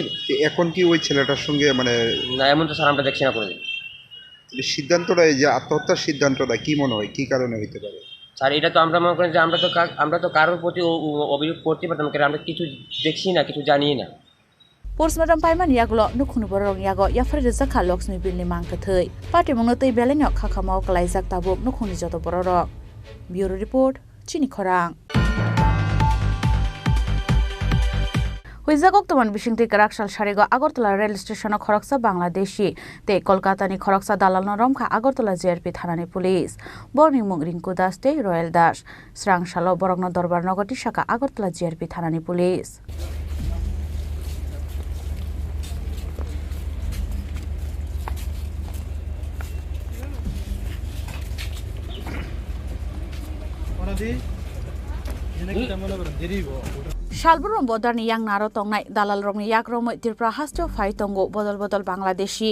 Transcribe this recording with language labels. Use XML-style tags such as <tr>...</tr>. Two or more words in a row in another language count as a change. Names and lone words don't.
<bn>এখন কি ওই ছেলেটার সঙ্গে মানে না এমন তো স্যার আমরা দেখছি না কোনোদিন। সিদ্ধান্তটা এই যে আত্মহত্যার সিদ্ধান্তটা কি মনে হয় কি কারণে হইতে পারে? স্যার এটা তো আমরা মনে করি যে আমরা তো কারোর প্রতি অভিযোগ করতে পারতাম, কারণ আমরা কিছু দেখছি না, কিছু জানি না।</bn> <trp>পোস্টমর্টম পাইমান ইয়াগুলো নুখुनु बरं यागो याफर जखा लक्ष्मी बिलनि मांगथै पार्टी मंगनो तै बेलेनो खाखामाव कलाइजाक ताबुक नुखुनि जत बरं।</trp> <en>bureau report</en> <trp>चिनि खरां। हुइजागक तमान बिसिंति कराकसाल सारिगो আগরতলা रेल स्टेशन खरकसा बांग्लादेशी ते कलकातानि खरकसा दालालनो रमखा আগরতলা जेआरपी थानानि पुलिस बरनि मुं रिंकु दास ते रयेल दास स्रांसालो बरगनो दरबार नगरति शाखा আগরতলা जेआरपी थानानि पुलिस। Shalburum Bodarni Yang Naro Tongnai, Dalal Romi Yakrom, Tripura Hasto, Faitongo, Bodol Bangladeshi.</trp>